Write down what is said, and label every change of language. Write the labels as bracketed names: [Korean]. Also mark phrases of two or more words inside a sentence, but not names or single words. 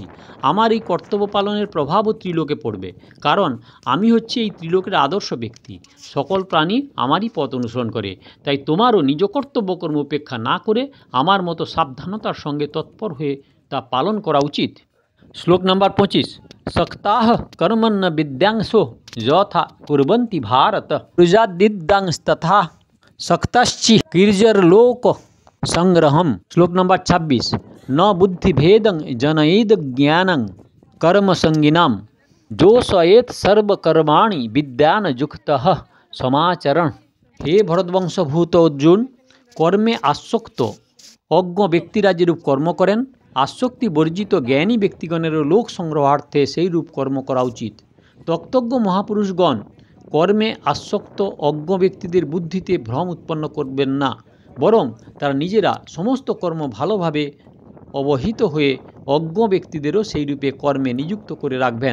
[Bangla] আমার এই কর্তব্য পালনের প্রভাবও ত্রিলোকে পড়বে, কারণ আমি হচ্ছি এই ত্রিলোকের আদর্শ ব্যক্তি। সকল প্রাণী আমারই পথ অনুসরণ করে। তাই তোমারও নিজ কর্তব্য কর্ম উপেক্ষা না করে আমার মতো সাবধানতার সঙ্গে তৎপর হয়ে তা পালন করা উচিত। শ্লোক নাম্বার 25। [Sanskrit] सक्ताः कर्मण्य विद्यांसो यथा कुर्वन्ति भारत प्रजादिद्यांस्तथा सक्तश्चि कीर्जरलोक संग्रहम। [Bangla] শ্লোক নাম্বার 26। [Sanskrit] न बुद्धिभेदं जनयेद ज्ञानं कर्मसंगिनां जोषयेत सर्वकर्माणि विद्यान युक्तः समाचरण। [Bangla] হে ভরতবংশভূত অর্জুন, কর্মে আসক্ত অজ্ঞ ব্যক্তিরা যেরূপ কর্ম করেন, আসক্তি বর্জিত জ্ঞানী ব্যক্তিগণেরও লোক সংগ্রহার্থে সেই রূপ কর্ম করা উচিত। তত্ত্বজ্ঞ মহাপুরুষগণ কর্মে আসক্ত অজ্ঞ ব্যক্তিদের বুদ্ধিতে ভ্রম উৎপন্ন করবেন না, বরং তারা নিজেরা সমস্ত কর্ম ভালোভাবে অবহিত হয়ে অজ্ঞ ব্যক্তিদেরও সেই রূপে কর্মে নিযুক্ত করে রাখবেন।